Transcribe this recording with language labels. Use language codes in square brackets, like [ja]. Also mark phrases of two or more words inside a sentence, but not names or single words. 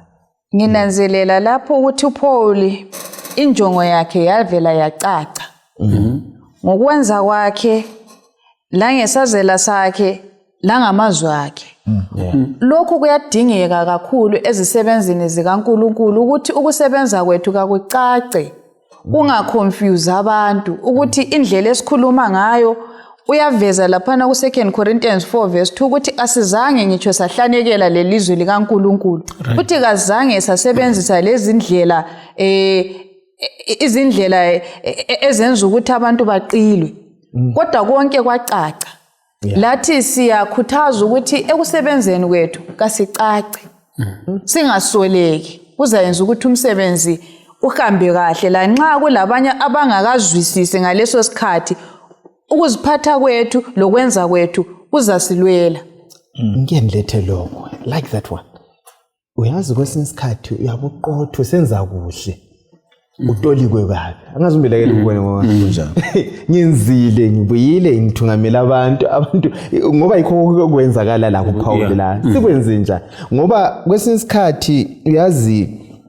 [nd] Nginanzelela lapho ukuthi uPaul injongo yakhe yavela yacaca ngokwenza kwakhe la ngesazela sakhe la ngamazwi akhe. Lokhu kuyadingeka kakhulu ezisebenzini zikaNkulunkulu ukuthi ukusebenza kwethu kakucace kungaconfuse abantu ukuthi indlela esikhuluma ngayo uyaveza laphana ku 2 Corinthians 4 verse 2 ukuthi asizange ngitsho sahlanekela lelizwe likaNkulunkulu futhi kazange sasebenzisa lezi ndlela izindlela ezenza ukuthi abantu baqilwe kodwa konke kwacaca. Lathi siyakhuthaza ukuthi ekusebenzeni kwethu kasicace singasoleki kuzayenza ukuthi umsebenzi uhambe kahle la nxa kulabanye abangakazwisisi ngaleso sikhathi ukuziphatha kwethu lokwenza kwethu kuzasilwela. Ngiyanilethe lokho [en] like that one. [nd] Uyazi kwesinye isikhathi uyabuqotho senza kuhle utolikwe kabi angazi umbelekela ukubona ngoba kunjani ngiyenzile ngibuyile ngithungamela abantu ngoba yikho okwenzakala la kuPaul la sikwenze njani ngoba kwesinye isikhathi uyazi